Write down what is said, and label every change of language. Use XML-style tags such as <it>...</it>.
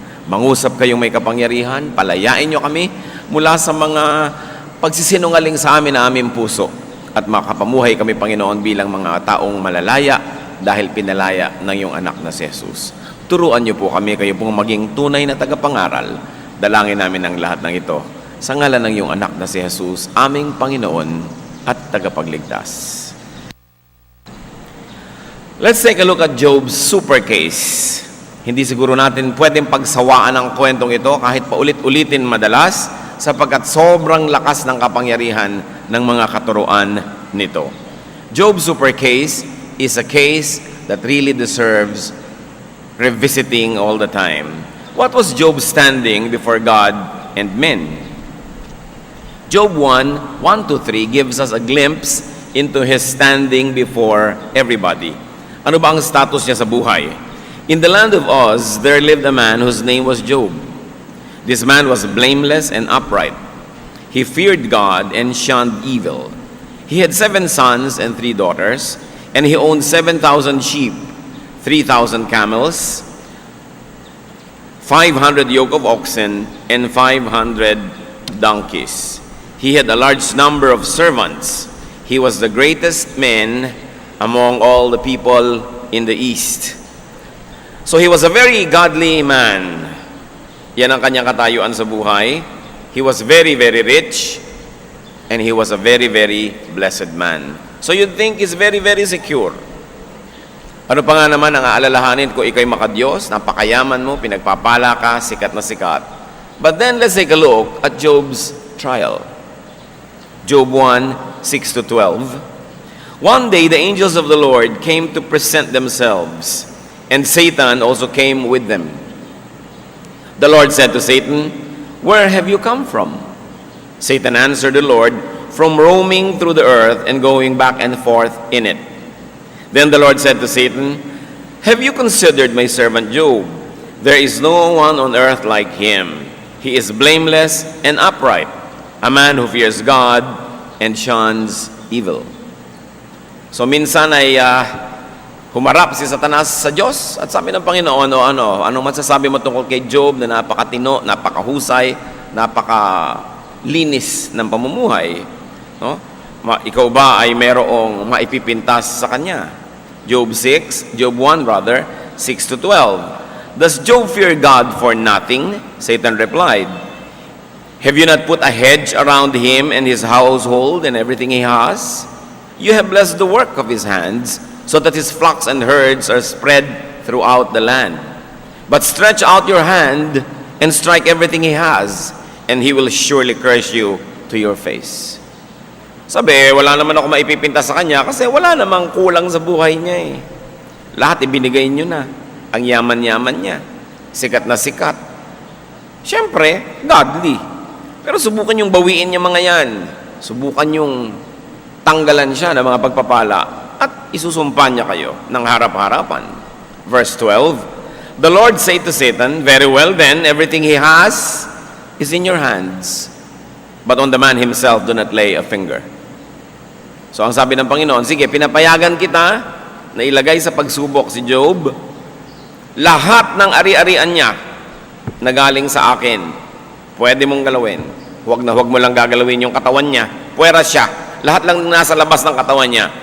<tl>Mangusap kayong may kapangyarihan, palayain niyo kami mula sa mga pagsisinungaling sa amin na aming puso at makapamuhay kami, Panginoon, bilang mga taong malalaya dahil pinalaya ng iyong anak na si Jesus. Turuan niyo po kami, kayo pong maging tunay na tagapangaral. Dalangin namin ang lahat ng ito sa ngalan ng iyong anak na si Jesus, aming Panginoon at tagapagligtas.</tl> <en>Let's take a look at Job's super case.</en> <tl>Hindi siguro natin pwedeng pagsawaan ang kwentong ito kahit paulit-ulitin madalas sapagkat sobrang lakas ng kapangyarihan ng mga katuruan nito.</tl> <en>Job's super case is a case that really deserves revisiting all the time. What was Job standing before God and men? Job 1:1-3 gives us a glimpse into his standing before everybody.</en> <tl>Ano ba ang status niya sa buhay?</tl> <en>In the land of Uz, there lived a man whose name was Job. This man was blameless and upright. He feared God and shunned evil. He had 7 sons and 3 daughters, and he owned 7,000 sheep, 3,000 camels, 500 yoke of oxen, and 500 donkeys. He had a large number of servants. He was the greatest man among all the people in the east. So he was a very godly man.</en> <tl>Yan ang kanyang katayuan sa buhay.</tl> <en>He was very, very rich, and he was a very, very blessed man. So you'd think he's very, very secure.</en> <tl>Ano pa nga naman ang aalalahanin kung ikaw'y makadiyos, napakayaman mo, pinagpapala ka, sikat na sikat.</tl> <en>But then let's take a look at Job's trial. Job 1:6-12. One day the angels of the Lord came to present themselves, and Satan also came with them. The Lord said to Satan, "Where have you come from?" Satan answered the Lord, "From roaming through the earth and going back and forth in it." Then the Lord said to Satan, "Have you considered my servant Job? There is no one on earth like him. He is blameless and upright, a man who fears God and shuns evil."</en> <tl>So minsan ay humarap si Satanas sa Diyos at sabi ng Panginoon, ano masasabi mo tungkol kay Job na napakatino, napakahusay, napakalinis ng pamumuhay? No? Ikaw ba ay merong maipipintas sa kanya?</tl> <en>Job 1 rather, 6-12. Does Job fear God for nothing? Satan replied, "Have you not put a hedge around him and his household and everything he has? You have blessed the work of his hands, so that his flocks and herds are spread throughout the land. But stretch out your hand and strike everything he has, and he will surely curse you to your face."</en> <tl>Sabi, wala naman ako maipipinta sa kanya kasi wala namang kulang sa buhay niya eh. Lahat ibinigay niyo na. Ang yaman-yaman niya. Sikat na sikat. Siyempre, godly. Pero subukan yung bawiin niya mga yan. Subukan yung tanggalan siya ng mga pagpapala at isusumpan niya kayo ng harap-harapan.</tl> <en>Verse 12, the Lord said to Satan, "Very well then, everything he has is in your hands. But on the man himself do not lay a finger."</en> <tl>So ang sabi ng Panginoon, sige, pinapayagan kita na ilagay sa pagsubok si Job. Lahat ng ari-arian niya na galing sa akin, pwede mong galawin. Huwag na huwag mo lang gagalawin yung katawan niya. Puwera siya. Lahat lang nasa labas ng katawan niya.</tl>